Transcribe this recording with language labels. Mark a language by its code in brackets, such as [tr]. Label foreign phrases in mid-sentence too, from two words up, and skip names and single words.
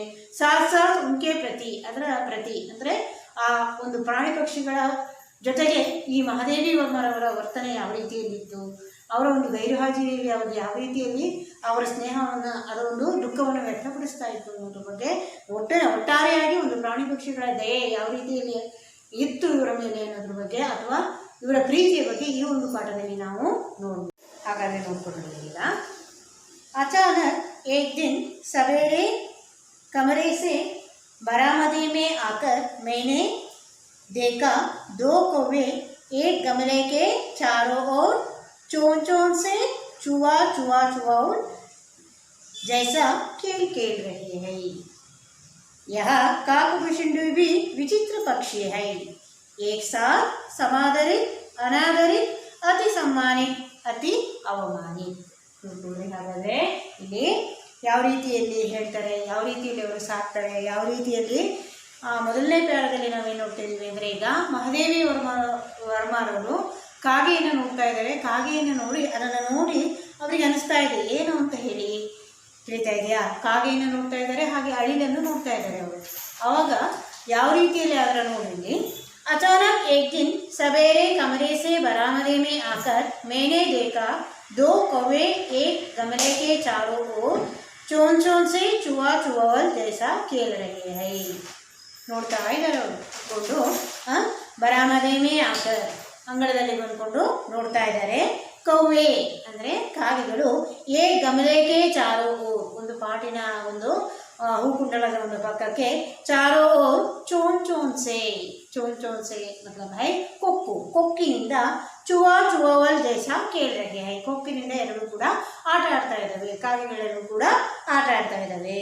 [hi] साथ उनके प्रति, [kn] ಅದರ ಪ್ರತಿ ಅಂದರೆ ಆ ಒಂದು ಪ್ರಾಣಿ ಪಕ್ಷಿಗಳ ಜೊತೆಗೆ ಈ महादेवी ವರ್ಮರವರ ವರ್ತನೆ ಯಾವ ರೀತಿಯಲ್ಲಿತ್ತು, ಅವರ ಒಂದು ಗೈರು ಹಾಜರಿಯಲ್ಲಿ ಅವರು ಯಾವ ರೀತಿಯಲ್ಲಿ ಅವರ ಸ್ನೇಹವನ್ನು, ಅದರ ಒಂದು ದುಃಖವನ್ನು ವ್ಯಕ್ತಪಡಿಸ್ತಾ ಇತ್ತು ಅನ್ನೋದ್ರ ಬಗ್ಗೆ ಒಟ್ಟಾರೆಯಾಗಿ ಒಂದು ಪ್ರಾಣಿ ಪಕ್ಷಿಗಳ ದಯೆ ಯಾವ ರೀತಿಯಲ್ಲಿ ಇತ್ತು ಇವರ ಮೇಲೆ ಅನ್ನೋದ್ರ ಬಗ್ಗೆ ಅಥವಾ ಇವರ ಪ್ರೀತಿಯ ಬಗ್ಗೆ ಈ ಒಂದು ಪಾಠದಲ್ಲಿ ನಾವು ನೋಡ್ಬೋದು। ಹಾಗಾದರೆ ನೋಡ್ಕೊಳ್ಳೋಣ ಈಗ. [hi] अचानक एक दिन सवेरे कमरे से बरामदे में आकर मैंने देखा 2 कौवे एक गमले के चारों ओर चोंच से चुआ जैसा खेल खेल रहे हैं. यह काकभुषुंडी भी विचित्र पक्षी है. एक साथ समादरित, अनादरित, अति सम्मानित, अति ಅವಮಾನಿತ. [kn] ಹಾಗಾದರೆ ಇಲ್ಲಿ ಯಾವ ರೀತಿಯಲ್ಲಿ ಹೇಳ್ತಾರೆ, ಯಾವ ರೀತಿಯಲ್ಲಿ ಅವರು ಸಾಕ್ತಾರೆ, ಯಾವ ರೀತಿಯಲ್ಲಿ ಮೊದಲನೇ ಪ್ಯಾರದಲ್ಲಿ ನಾವೇನು ನೋಡ್ತಾ ಇದ್ದೀವಿ ಅಂದರೆ, ಈಗ ಮಹಾದೇವಿ ವರ್ಮಾರವರು ಕಾಗೆಯನ್ನು ನೋಡ್ತಾ ಇದ್ದಾರೆ. ಕಾಗೆಯನ್ನು ನೋಡಿ ಅದನ್ನು ನೋಡಿ ಅವರಿಗೆ ಅನಿಸ್ತಾ ಇದೆ ಏನು ಅಂತ ಹೇಳಿ ತಿಳಿತಾ ಇದೆಯಾ. ಕಾಗೆಯನ್ನು ನೋಡ್ತಾ ಇದ್ದಾರೆ, ಹಾಗೆ ಅಳಿಲನ್ನು ನೋಡ್ತಾ ಇದ್ದಾರೆ ಅವರು. ಆವಾಗ ಯಾವ ರೀತಿಯಲ್ಲಿ ಅದರ ನೋಡಿ, [hi] अचानक एक दिन सवेरे कमरे से बरामदे में आकर मैंने देखा 2 कौवे एक गमले के चारों ओर चोंच से चुआवल जैसा खेल रहे हैं. [kn] ನೋಡ್ತಾ ಇದ್ದಾರೆ ಅವರು ಕೊಂಡು [hi] बरामदे में आकर [kn] ಅಂಗಳದಲ್ಲಿ ಬಂದ್ಕೊಂಡು ನೋಡ್ತಾ ಇದ್ದಾರೆ. ಕೌವೆ ಅಂದರೆ ಕಾಗೆಗಳು, [hi] ए गमले के चारो ओर [kn] ಒಂದು ಪಾಟಿನ ಒಂದು ಹೂಕುಂಡಲದ ಒಂದು ಪಕ್ಕಕ್ಕೆ, [hi] चारो ओर चोंचों से मतलब है [kn] ಕೊಕ್ಕಿನಿಂದ [hi] चुआवल जैसा खेल रहे हैं, [kn] ಕೊಕ್ಕಿನಿಂದ ಎರಡೂ ಕೂಡ ಆಟ ಆಡ್ತಾ ಇದ್ದಾವೆ, ಕಾಗೆಗಳೆರಡೂ ಕೂಡ ಆಟ ಆಡ್ತಾ ಇದ್ದಾವೆ.